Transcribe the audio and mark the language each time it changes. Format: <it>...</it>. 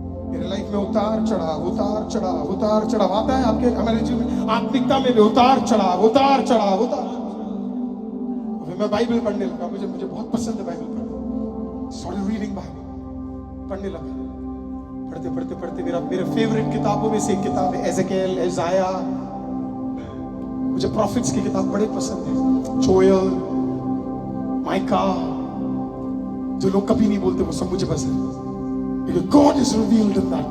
<hi>मेरे लाइफ में उतार चढ़ाव, उतार चढ़ाव, उतार चढ़ाव आता है आपके, हमारे जीवन में, आत्मिकता में भी उतार चढ़ाव, उतार चढ़ाव, उतार। फिर मैं बाइबल पढ़ने लगा, मुझे बहुत पसंद है बाइबल पढ़ना।</hi> <en>Started reading Bible,</en> <hi>पढ़ने लगा। पढ़ते पढ़ते पढ़ते मेरे फेवरेट किताबों में से एक किताब है एज़ेकियल, एज़ाया। मुझे प्रॉफिट्स की किताब बड़े पसंद है। जोएल, माइका, जो लोग कभी नहीं बोलते वो सब मुझे पसंद है।</hi> <en>God is revealed in that.</en>